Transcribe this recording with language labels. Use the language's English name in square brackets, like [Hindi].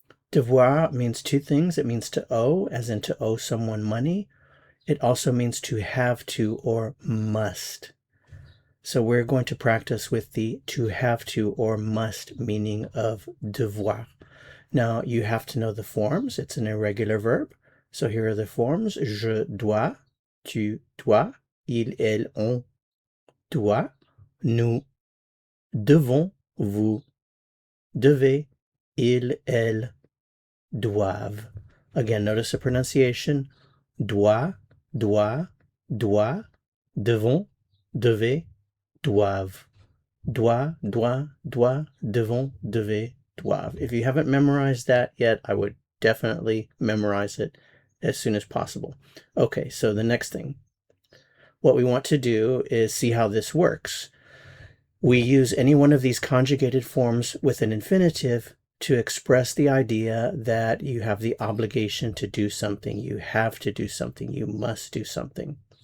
[English] Devoir means two things. It means to owe, as in to owe someone money. It also means to have to or must. So we're going to practice with the to have to or must meaning of devoir. Now you have to know the forms. It's an irregular verb. So here are the forms. [French] Je dois, tu dois, il, elle, on doit, nous devons, vous devez, ils, elles doivent. [English] Again, notice the pronunciation. [French] Doit, doit, doit, devons, devez, doivent. Doit, doit, doit, devons, devez, doivent. [English] If you haven't memorized that yet, I would definitely memorize it as soon as possible. Okay, so the next thing. What we want to do is see how this works. We use any one of these conjugated forms with an infinitive to express the idea that you have the obligation to do something, you have to do something, you must do something.